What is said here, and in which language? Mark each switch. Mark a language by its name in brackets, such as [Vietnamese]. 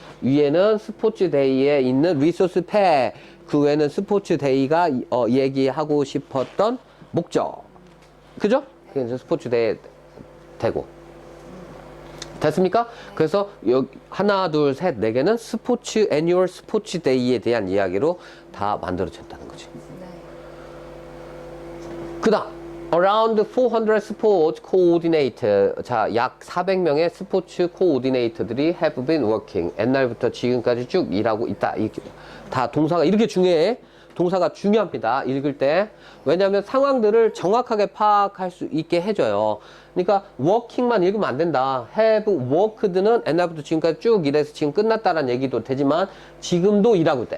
[Korean] 위에는 스포츠 데이에 있는 리소스 팩. 그 외에는 스포츠 데이가 얘기하고 싶었던 목적. 그죠? 그게 스포츠 데이 되고. 됐습니까? 그래서 여기 하나, 둘, 셋, 네 개는 스포츠 애니얼 스포츠 데이에 대한 이야기로 다 만들어졌다는 거지. 그다음 [English] Around 400 sports coordinator. [Korean] 자, 약 400명의 스포츠 코오디네이터들이 [English] have been working. [Korean] 옛날부터 지금까지 쭉 일하고 있다. 다 동사가 이렇게 중요해. 동사가 중요합니다. 읽을 때. 왜냐하면 상황들을 정확하게 파악할 수 있게 해줘요. 그러니까 working만 읽으면 안 된다. [English] have worked [Korean] 는 옛날부터 지금까지 쭉 일해서 지금 끝났다라는 얘기도 되지만 지금도 일하고 있다.